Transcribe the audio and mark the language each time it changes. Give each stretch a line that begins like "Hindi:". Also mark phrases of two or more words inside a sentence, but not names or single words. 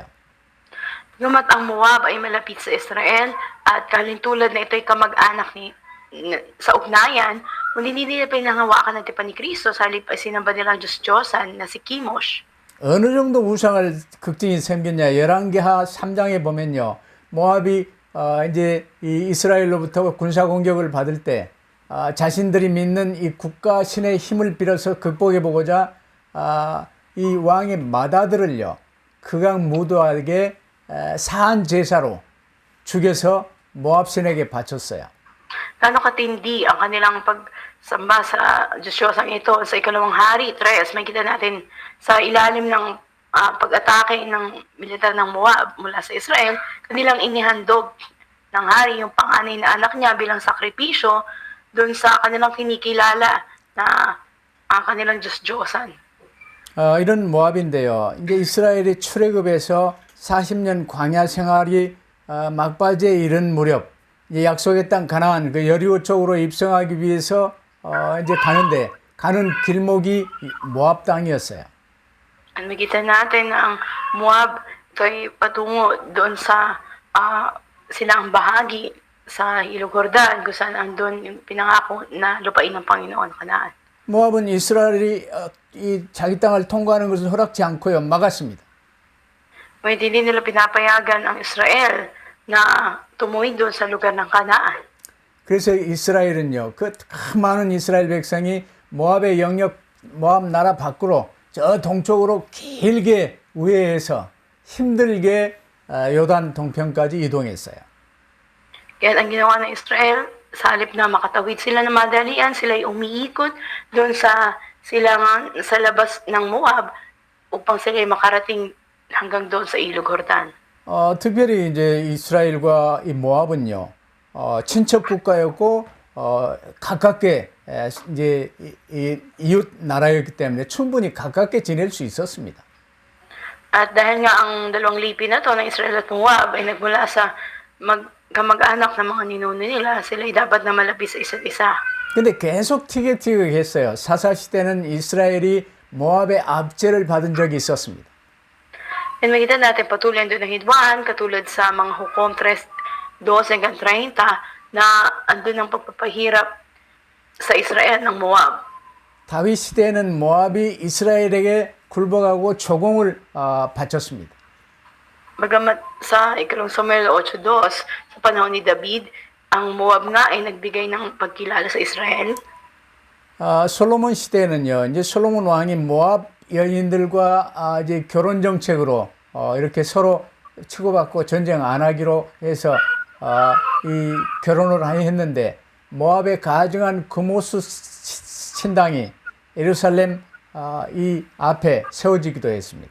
Filipino: Bagamat ang Moab ay malapit sa Israel at kalintulad na ito'y kamag-anak sa ugnayan, ngunit hindi nila pinangawakan ng tipan ni Kristo sa halip ay sinamba nilang Diyos-Diyosan na si Chemosh.
Korean: 어느 정도 우상을 극진히 섬겼냐? 열왕기하 3장에 보면요, 모압이 이제 이 이스라엘로부터 군사 공격을 받을 때 자신들이 믿는 이 국가 신의 힘을 빌어서 극복해 보고자 이 왕의 맏아들을요 극악 무도하게 사한 제사로 죽여서 모압 신에게 바쳤어요.
Filipino: gaano katindi ang kanilang pagsamba sa Diyos-Diyosang ito. Sa ikalawang hari, 3, may kita natin sa ilalim ng pag-atake ng militar ng Moab mula sa Israel, kanilang inihandog ng hari yung panganay na anak niya bilang sakripisyo doon sa kanilang kinikilala na ang kanilang Diyos-Diyosan.
Korean: 이런 모압인데요. 이제 이스라엘이 출애굽에서 40년 광야 생활이 막바지에 이른 무렵, 이제 약속의 땅 가나안 그 여리고 쪽으로 입성하기 위해서 이제 가는 길목이 모압 땅이었어요.
Filipino: Makita natin na ang Moab ito ay patungo doon sa silang bahagi sa Ilog Jordan kung saan andun yung pinangako na lupain ng Panginoon, Kanaan.
Korean: 모압은 이스라엘이 이 자기 땅을 통과하는 것을 허락지 않고요, 막았습니다.
Filipino: Ngunit hindi nila pinapayagan ang Israel na tumuwid doon sa lugar ng Kanaan.
Korean: 그래서 이스라엘은요, 그 많은 이스라엘 백성이 모압의 영역, 모압 나라 밖으로 저 동쪽으로 길게 우회해서 힘들게 요단 동편까지 이동했어요.
Filipino: Kaya ang ginawa ng Israel, sa halip na makatawid sila ng madalian, sila ay umiikot doon sa silangan sa labas ng Moab upang sila ay makarating hanggang doon sa Ilog Jordan.
Korean: 특별히 이제 이스라엘과 이 모압은요, 친척 국가였고 가깝게 이제 이웃 나라였기 때문에 충분히 가깝게 지낼 수 있었습니다.
Filipino: At dahil nga ang dalawang lipi na to ng Israel at Moab ay nagmula sa kamag-anak ng mga ninuno nila, sila ay dapat na malapit sa isa't isa.
Korean: 근데 계속 티격태격했어요. 사사 시대는 이스라엘이 모압의 압제를 받은 적이 있었습니다.
Filipino: And makita natin patuloy doon ng hidwaan, katulad sa mga Hukom 3:12 hanggang 30, na andun ang pagpapahirap sa Israel ng Moab.
Korean: 다윗 시대에는 모압이 이스라엘에게 굴복하고 조공을 바쳤습니다.
Filipino: Bagamat sa ikalawang Samuel 8:2, sa panahon ni David, ang Moab nga ay nagbigay ng pagkilala sa Israel.
Korean: 솔로몬 시대에는요, 이제 솔로몬 왕이 모압 여인들과 이제 결혼 정책으로 이렇게 서로 치고받고 전쟁 안 하기로 해서 이 결혼을 했는데 모압에 가증한 금오스 신당이 예루살렘 이 앞에 세워지기도 했습니다.